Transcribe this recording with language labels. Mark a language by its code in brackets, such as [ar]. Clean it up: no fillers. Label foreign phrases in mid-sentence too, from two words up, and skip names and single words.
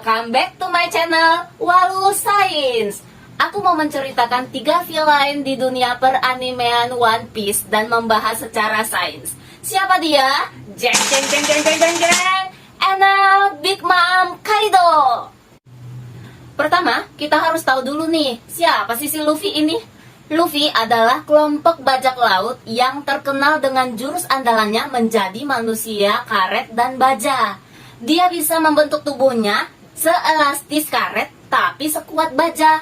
[en] Welcome back to my channel Walu Science. [id] Aku mau menceritakan 3 villain di dunia peranimean One Piece dan membahas secara sains. Siapa dia? Jeng jeng jeng jeng jeng jeng jeng. Enel Big Mom Kaido. Pertama, kita harus tahu dulu nih, siapa sih si Luffy ini? Luffy adalah kelompok bajak laut yang terkenal dengan jurus andalannya menjadi manusia karet dan baja. Dia bisa membentuk tubuhnya seelastis karet tapi sekuat baja.